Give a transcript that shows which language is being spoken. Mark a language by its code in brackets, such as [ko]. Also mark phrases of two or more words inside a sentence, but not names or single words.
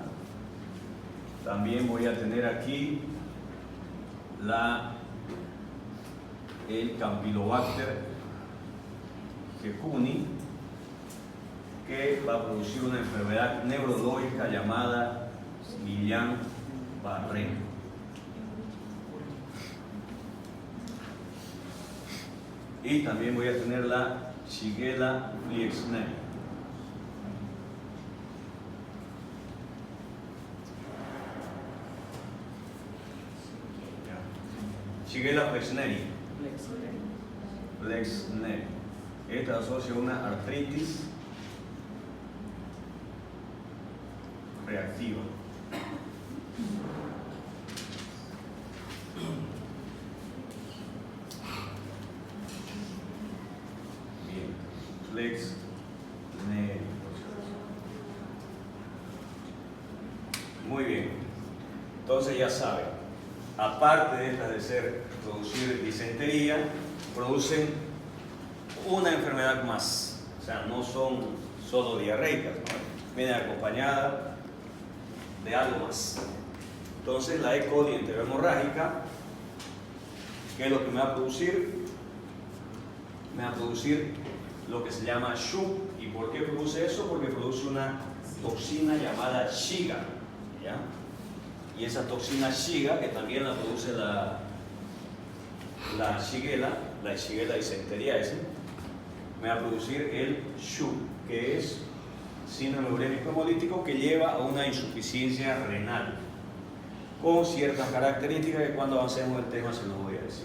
[es] También voy a tener aquí el Campylobacter jejuni, que va a producir una enfermedad neurológica llamada Guillain-Barré. Y también voy a tener la Shigella flexneri. Shigella flexneri. Flexneri. Esta asocia a una artritis reactiva. Bien, flexneri. Muy bien. Entonces ya saben, aparte de estas de producir disentería, producen una enfermedad más. O sea, no son solo diarreicas, ¿no? Vienen acompañadas de algo más. Entonces la E. coli enterohemorrágica, ¿qué es lo que me va a producir? Me va a producir lo que se llama SHU. ¿Y por qué produce eso? Porque produce una toxina llamada Shiga, ¿ya? Y esa toxina Shiga, que también la produce la Shigella dysenteriae, me va a producir el SHU, que es síndrome urémico hemolítico, que lleva a una insuficiencia renal, con ciertas características que cuando avancemos el tema se los voy a decir.